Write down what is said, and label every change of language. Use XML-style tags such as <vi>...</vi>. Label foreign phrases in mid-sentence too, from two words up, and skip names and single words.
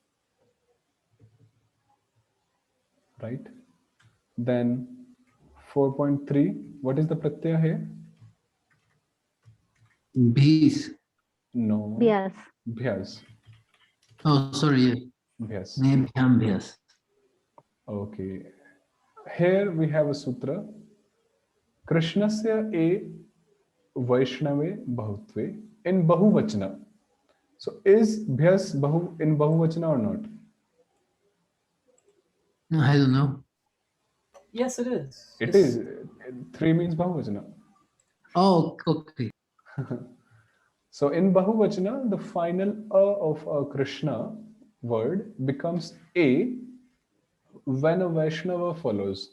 <en>Right? Then 4.3, what is the pratyaya here? Bis. No. Yes. Bhyas. Oh, sorry. Bhyas.</en> <sa>Ne bhyam bhyas.</sa> <en>Okay. Here we have a sutra.</en> <sa>Krishnasya e Vaishnave Bahutve in Bahuvachana.</sa> <en>So is Bhyas Bahu in Bahuvachana or not? No, I don't know. Yes, it is. It It's- is. 3 means Bahuvachana. Oh, okay. So in Bahuvachana, the final of a Krishna word becomes A when a Vaishnava follows.</en>